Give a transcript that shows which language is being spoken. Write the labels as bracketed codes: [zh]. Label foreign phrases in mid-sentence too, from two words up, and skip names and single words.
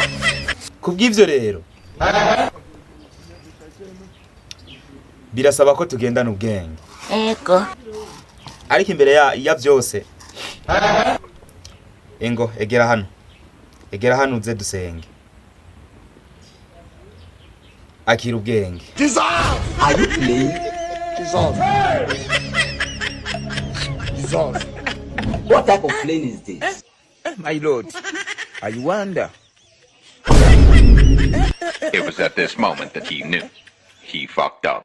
[rn] Kubw'ivyo rero birasaba ko tugendana ubwenge. Ego. Ariko imbere ya vyose engo egera hano uze dusenge. Akira ubwenge. [en] Are you playing? Jesus. What type of plane is this? My lord, I wonder. It was at this moment that he knew he fucked up.